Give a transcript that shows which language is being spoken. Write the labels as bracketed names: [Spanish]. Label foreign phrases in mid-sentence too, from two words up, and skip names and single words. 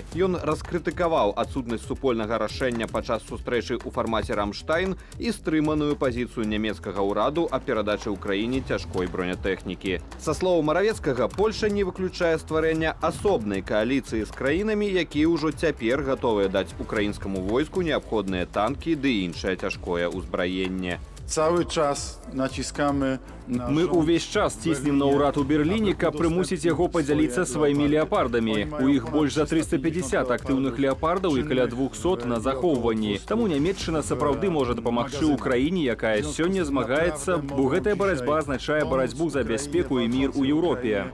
[Belarusian] Ён раскрытыкаваў адсутнасць супольнага рашэння падчас сустрэчы ў фармаце «Рамштайн» і стрыманую пазіцыю нямецкага ўраду аб перадачы Украіне цяжкой бронетэхнікі. Са слоў Маравецкага, Польша не выключае стварэння асобнай кааліцыі з краінамі, якія ўжо цяпер гатовыя даць украінскаму войску неабходныя танкі ды іншае цяжкое ўзбраенне. [Polish] Cały czas naciskamy na [Belarusian] Мы ўвесь час ціснем на ўрад у Берліне, каб прымусіць яго падзяліцца сваімі леапардамі. У іх больш за 350 актыўных леапардаў і каля 200 на захоўванні. Таму нямецчына сапраўды можа дапамагчы ўкраіне, якая сёння змагаецца, бо гэтая барацьба азначае барацьбу за бяспеку і мір у Еўропе.